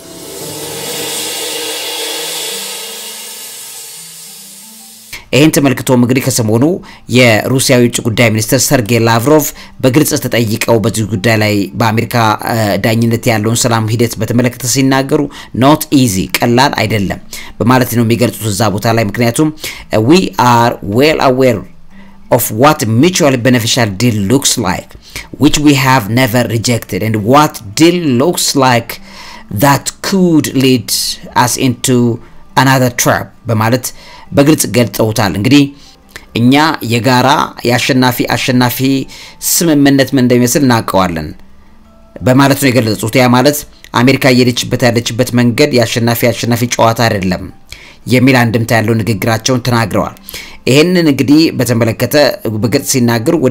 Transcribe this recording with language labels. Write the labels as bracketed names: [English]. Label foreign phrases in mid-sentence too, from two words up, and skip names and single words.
[Amharic] ይሄን ተመልክቶ እንግዲህ ከሰሞኑ የሩሲያ የውጭ ጉዳይ ሚኒስትር ሰርጌይ ላቭሮቭ በግልጽ ተጠይቀው በዚህ ጉዳይ ላይ በአሜሪካ ዳኝነት ያለውን ሰላም ሂደት በተመለከተ ሲናገሩ [English] not easy [Amharic] ቀላል አይደለም በማለት ነው የሚገልጹት እዛ ቦታ ላይ ምክንያቱም [English] we are well aware of what mutually beneficial deal looks like which we have never rejected and what deal looks like that could lead us into another trap [Amharic] በማለት በግልጽ ገልጸውታል እንግዲህ እኛ የጋራ ያሸናፊ ስምምነት ምን እንደሚመስል እናቀዋለን በማለት ነው የገለጹት ያ ማለት አሜሪካ ያለችበት መንገድ ያሸናፊ ጨዋታ አይደለም የሚል አንድምታ ያለው ንግግራቸውን ተናግረዋል ይሄንን እንግዲህ በተመለከተ በግልጽ ሲናገሩ ወደ